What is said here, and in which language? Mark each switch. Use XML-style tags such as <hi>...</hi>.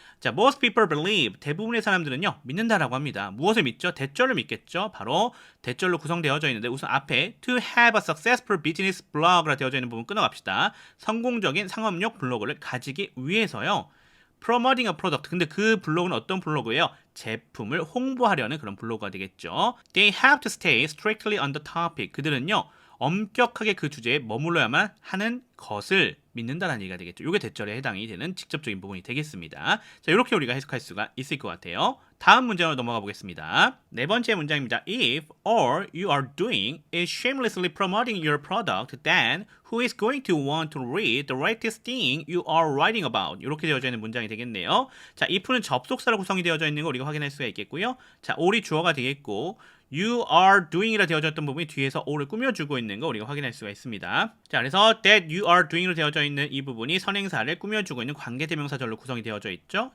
<ko>자,</ko> <en>most people believe</en> <ko>대부분의 사람들은요 믿는다라고 합니다. 무엇을 믿죠? 대절을 믿겠죠. 바로 대절로 구성되어져 있는데 우선 앞에</ko> <en>to have a successful business blog</en> <ko>라 되어져 있는 부분 끊어갑시다. 성공적인 상업용 블로그를 가지기 위해서요.</ko> <en>promoting a product.</en> <ko>근데 그 블로그는 어떤 블로그예요? 제품을 홍보하려는 그런 블로그가 되겠죠.</ko> <en>They have to stay strictly on the topic.</en> <ko>그들은요 엄격하게 그 주제에 머물러야만 하는 것을 믿는다는 얘기가 되겠죠. 이게 대절에 해당이 되는 직접적인 부분이 되겠습니다. 자, 이렇게 우리가 해석할 수가 있을 것 같아요. 다음 문장으로 넘어가 보겠습니다. 네 번째 문장입니다.</ko> <en>If all you are doing is shamelessly promoting your product, then who is going to want to read the latest thing you are writing about?</en> <ko>이렇게 되어져 있는 문장이 되겠네요. 자, if는 접속사로 구성이 되어져 있는 거 우리가 확인할 수가 있겠고요. 자, all이 주어가 되겠고</ko> <en>you are doing</en> <ko>이라 되어졌던 부분이 뒤에서 all을 꾸며주고 있는 거 우리가 확인할 수가 있습니다. 자, 그래서</ko> <en>that you are doing</en> <ko>으로 되어져 있는 이 부분이 선행사를 꾸며주고 있는 관계대명사절로 구성이 되어져 있죠.</ko>